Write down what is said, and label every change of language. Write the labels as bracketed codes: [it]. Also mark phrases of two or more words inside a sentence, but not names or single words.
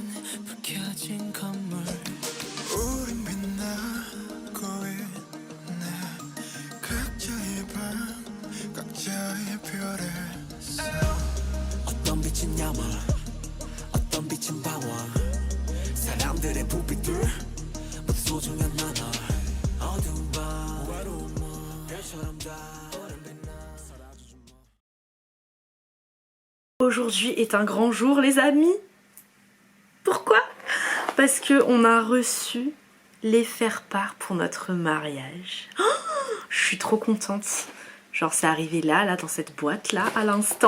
[ko] 불 켜진 건물 우린 빛나고 있네 각자의 방 각자의 별에 어떤 빛은 야망 어떤 빛은 방황 사람들의 부빛들 모두 소중한 나날 어두운 밤 외로운 몸 별처럼 다 [fr] Aujourd'hui est un grand jour les amis. Pourquoi? Parce que on a reçu les faire-part pour notre mariage. Oh, je suis trop contente. Genre c'est arrivé là dans cette boîte là à l'instant.